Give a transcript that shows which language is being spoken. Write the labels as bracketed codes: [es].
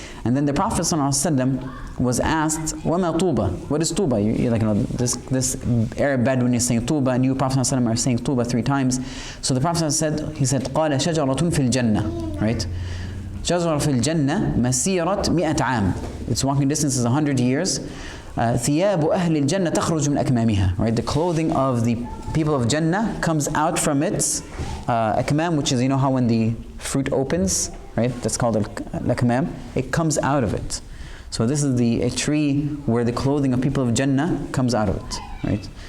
[en] And then the Prophet ﷺ was asked, [ar] وَمَا [en] Tuba? What is Tuba? This Arab Bedouin is saying Tuba, and you, Prophet ﷺ, are saying Tuba 3 times. So the Prophet said, [ar] قَالَ شَجَرَةٌ فِي الْجَنَّةِ, [en] right? [ar] شجرة في الجنة مسيرة 100 عام. [en] Its walking distance is 100 years. [ar] ثياب أهل الجنة تخرج من أكمامها. [en] Right, the clothing of the people of Jannah comes out from its akmam, which is, you know how when the fruit opens, right? That's called al-akmam. It comes out of it. So this is a tree where the clothing of people of Jannah comes out of it, right?